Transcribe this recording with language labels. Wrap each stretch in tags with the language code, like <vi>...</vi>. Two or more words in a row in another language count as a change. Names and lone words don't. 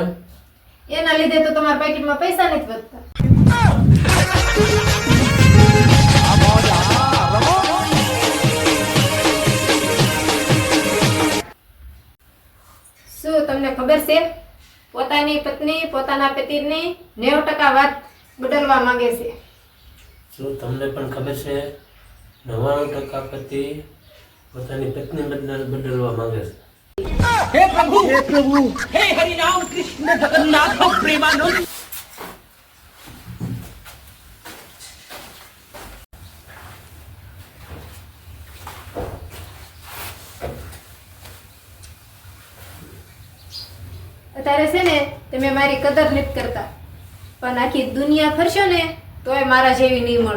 <gu>એના લીધે તો તમારા પેકેટમાં પૈસા નથી વધતા શું તમને ખબર છે પોતાની પત્ની પોતાના પતિની 90% વાત બદલવા માંગે છે શું તમને પણ ખબર છે 99% પતિ પોતાની પત્ની બદલવા માંગે છે?</gu> <hi>हे प्रभु हे हरि राम कृष्ण जगन्नाथ प्रेमानंद।</hi> <gu>અત્યારે છે ને તમે મારી કદર નથી કરતા, પણ આખી દુનિયા ફરશો ને તોય મારા જેવી નહીં મળે.</gu>